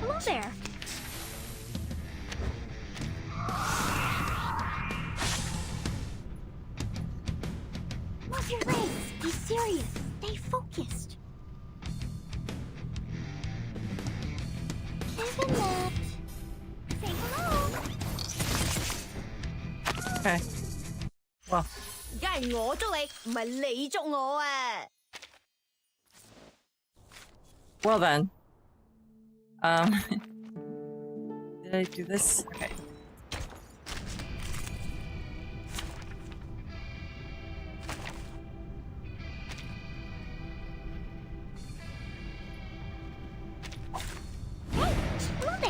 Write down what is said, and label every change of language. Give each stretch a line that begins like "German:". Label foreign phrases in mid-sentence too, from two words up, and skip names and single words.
English: there! What's your race? Be serious. Stay focused. Isn't that? Say hello. Okay. Well.
Cantonese: 梗係我捉你，唔係你捉我啊！
English: Well then. Did I do this? Okay. Hello there.